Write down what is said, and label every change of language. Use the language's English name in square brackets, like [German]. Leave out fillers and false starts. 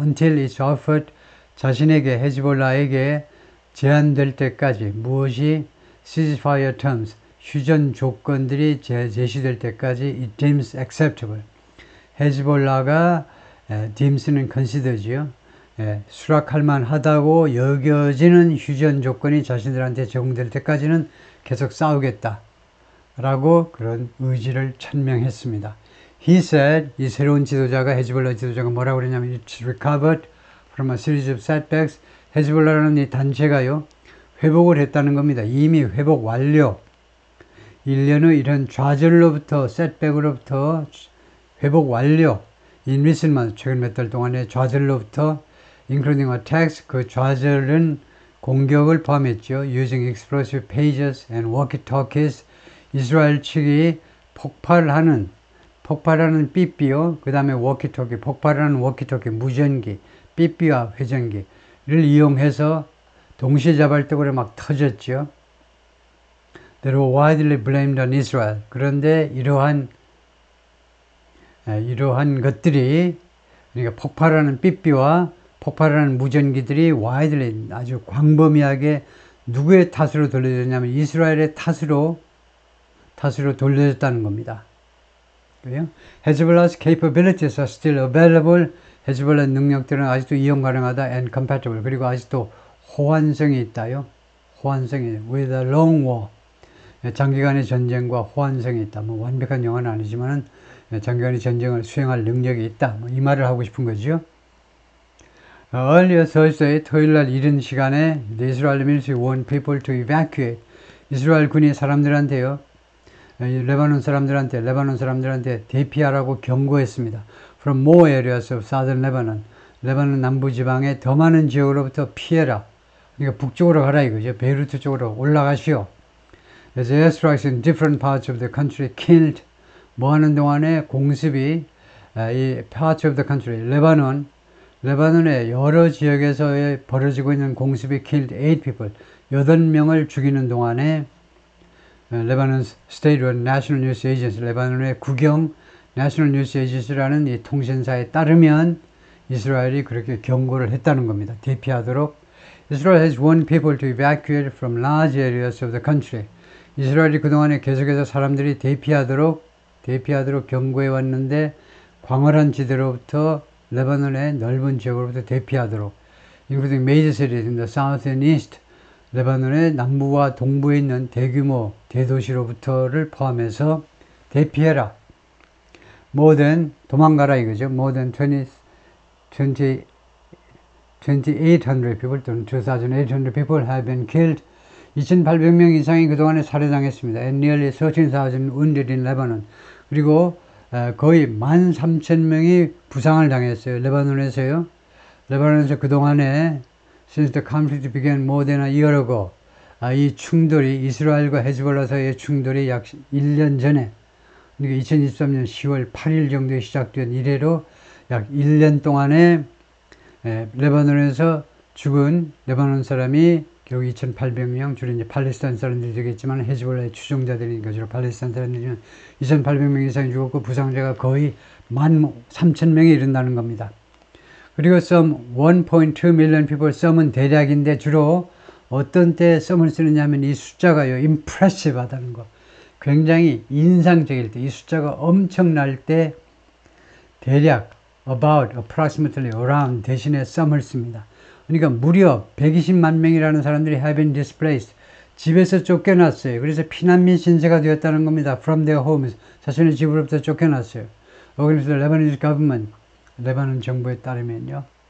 [English] until it's offered, [Korean] 자신에게 헤즈볼라에게 제한될 때까지, 무엇이 [English] ceasefire terms, [Korean] 휴전 조건들이 제시될 때까지 [English] it deems acceptable. [Korean] 헤즈볼라가 deems는 consider지요. 수락할 만하다고 여겨지는 휴전 조건이 자신들한테 제공될 때까지는 계속 싸우겠다 라고 그런 의지를 천명했습니다. [English] He said, [Korean] 이 새로운 지도자가, 헤즈볼라 지도자가 뭐라고 그러냐면, [English] it's recovered from a series of setbacks. [Korean] 헤즈볼라라는 이 단체가요 회복을 했다는 겁니다. 이미 회복 완료. 1년 후 이런 좌절로부터, setback으로부터 회복 완료. [English] In recent months, [Korean] 최근 몇 달 동안의 좌절로부터, [English] including attacks, [Korean] 그 좌절은 공격을 포함했죠. [English] using explosive pages and walkie-talkies, [Korean] 이스라엘 측이 폭발하는 삐삐요. 그 다음에 워키토키, 폭발하는 워키토키, 무전기, 삐삐와 회전기를 이용해서 동시다발적으로 막 터졌죠. [English] They were widely blamed on Israel. [Korean] 그런데 이러한 것들이, 그러니까 폭발하는 삐삐와 폭발하는 무전기들이 widely, 아주 광범위하게 누구의 탓으로 돌려졌냐면 이스라엘의 탓으로 돌려졌다는 겁니다. [English] Hezbollah's capabilities are still available. [Korean] 헤즈볼라 능력들은 아직도 이용 가능하다. [English] and compatible. [Korean] 그리고 아직도 호환성이 있다요. 호환성이 [English] with a long war. [Korean] 장기간의 전쟁과 호환성이 있다. 뭐 완벽한 영어는 아니지만은 장기간의 전쟁을 수행할 능력이 있다. 뭐 이 말을 하고 싶은 거죠. [English] Earlier Thursday, [Korean] 토요일날 이른 시간에 [English] the Israeli military warned people to evacuate. [Korean] 이스라엘 군이 사람들한테요, 레바논 사람들한테 대피하라고 경고했습니다. [English] From more areas of southern Lebanon. [Korean] 레바논 남부 지방의 더 많은 지역으로부터 피해라. 그러니까 북쪽으로 가라 이거죠. 베이루트 쪽으로 올라가시오. [English] As airstrikes in different parts of the country killed. [Korean] 뭐 하는 동안에 공습이 이 [English] parts of the country, [Korean] 레바논의 여러 지역에서 벌어지고 있는 공습이 [English] killed 8 people. [Korean] 8명을 죽이는 동안에 레바논 State National News Agency, 레바논의 국영 National News Agency라는 이 통신사에 따르면 이스라엘이 그렇게 경고를 했다는 겁니다. 대피하도록. [English] Israel has warned people to evacuate from large areas of the country. [Korean] 이스라엘이 그동안에 계속해서 사람들이 대피하도록 경고해 왔는데, 광활한 지대로부터 레바논의 넓은 지역으로부터 대피하도록, [English] including major cities in the south and east, [Korean] 레바논의 남부와 동부에 있는 대규모 대도시로부터를 포함해서 대피해라. [English] more than, [Korean] 도망가라 이거죠. [English] more than 2,800 people 또는 2,800 people have been killed. [Korean] 2,800명 이상이 그동안에 살해당했습니다. [English] and nearly 13,000 wounded in Lebanon. [Korean] 그리고 거의 13,000명이 부상을 당했어요. 레바논에서요. 레바논에서 그동안에 [English] since the conflict began more than a year ago, [Korean] 이 충돌이, 이스라엘과 헤즈볼라 사이의 충돌이 약 1년 전에, 그러니까 2023년 10월 8일 정도에 시작된 이래로 약 1년 동안에 레바논에서 죽은 레바논 사람이 결국 2,800명, 주로 이제 팔레스타인 사람들이 되겠지만 헤즈볼라의 추종자들이니까 주로 팔레스타인 사람들이면 2,800명 이상이 죽었고 부상자가 거의 13,000명에 이른다는 겁니다. 그리고 [English] some 1.2 million people, [Korean] some은 대략인데 주로 어떤 때 some을 쓰느냐면 이 숫자가요, impressive 하다는 거. 굉장히 인상적일 때, 이 숫자가 엄청날 때 대략 about, approximately, around 대신에 some을 씁니다. 그러니까 무려 120만 명이라는 사람들이 [English] have been displaced. [Korean] 집에서 쫓겨났어요. 그래서 피난민 신세가 되었다는 겁니다. [English] from their homes. [Korean] 자신의 집으로부터 쫓겨났어요. 그래서 Lebanese government, 레바논 정부에 따르면요.